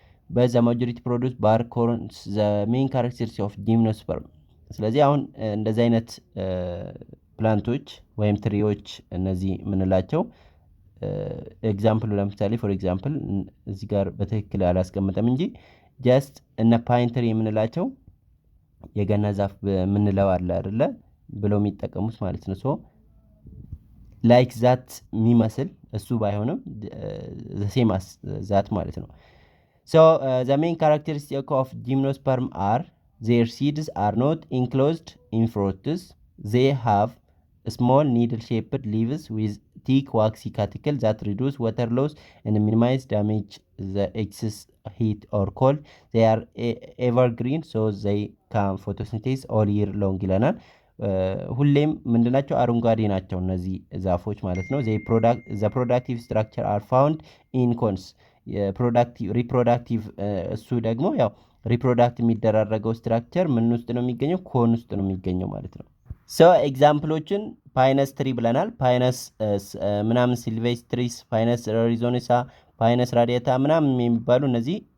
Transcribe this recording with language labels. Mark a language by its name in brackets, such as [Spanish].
[English] but the majority produce bark cones, the main characteristics of gymnosperm። [Amharic] ስለዚህ አሁን እንደዚህ አይነት ፕላንቶች ወይም ትሪዎች እነዚህ ምንላቸው ኤግዛምፕሉ ለምሳሌ ፎር ኤግዛምፕል እዚህ ጋር በትክክል አላስቀምጠም እንጂ ጀስት እነ ፓይን ትሪ የምንላቸው የገና ዛፍ ምንለው አለ አይደለ ብለው የሚጠቀሙት ማለት ነው። ሶ ላይክ ዛት የሚመስል እሱ ባይሆንም ሴም አስ ዛት ማለት ነው። [English] So the main characteristic of gymnosperm are their seeds are not enclosed in fruits. They have small needle-shaped leaves with thick waxy cuticle that reduce water loss and minimize damage the excess heat or cold. They are evergreen, so they can photosynthesize all year long [Amharic] ይለናል። ሁሌም ምንድናቸው አረንጓዴ ናቸው እነዚህ ዛፎች ማለት ነው። [English] the productive structure are found in cones. [Amharic] ሪፕሮዳክቲቭ እሱ ደግሞ ያው ሪፕሮዳክት የሚደራረገው ስትራክቸር ምን ውስጥ ነው የሚገኘው? ኮን ውስጥ ነው የሚገኘው ማለት ነው። ሶ ኤግዛምፕሎችን ፓይነስ ትሪ ብለናል። ፓይነስ ምናምን ሲልቬስትሪስ፣ ፓይነስ ሪዞኔሳ፣ ፓይነስ ራዲየታ ምናምን የሚባሉ እነዚህ